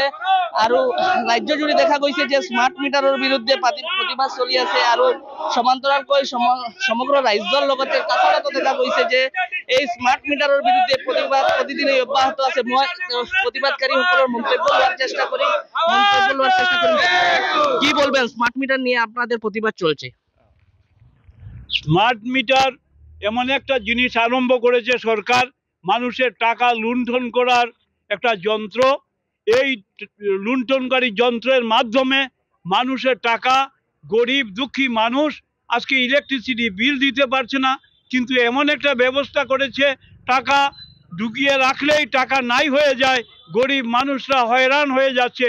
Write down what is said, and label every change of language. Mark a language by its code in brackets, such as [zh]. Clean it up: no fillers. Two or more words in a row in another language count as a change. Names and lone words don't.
[as] আৰু ৰাজ্যজুৰি দেখা গৈছে যে স্মার্ট মিটাৰৰ বিৰুদ্ধে প্ৰতিবাদ চলি আছে। আৰু সমান্তৰালকৈ সমগ্ৰ ৰাজ্যৰ লগতে কাছাড়তো দেখা গৈছে যে এই স্মার্ট মিটাৰৰ বিৰুদ্ধে প্ৰতিবাদ প্ৰতিদিনে অব্যাহত আছে। মই প্ৰতিবাদকাৰীসকলৰ মন্তব্য লোৱাৰ চেষ্টা কৰিম। [bn] কি বলবেন, [en] smart meter [bn] নিয়ে আপনাদের প্রতিবাদ চলছে? [en] smart meter [bn] এমন একটা জিনিস আরম্ভ করেছে সরকার, মানুষের টাকা লুণ্ঠন করার একটা যন্ত্র। এই লুণ্ঠনকারী যন্ত্রের মাধ্যমে মানুষের টাকা, গরিব দুঃখী মানুষ আজকে ইলেকট্রিসিটি বিল দিতে পারছে না, কিন্তু এমন একটা ব্যবস্থা করেছে টাকা ঢুকিয়ে রাখলেই টাকা নাই হয়ে যায়, গরিব মানুষরা হয়রান হয়ে যাচ্ছে।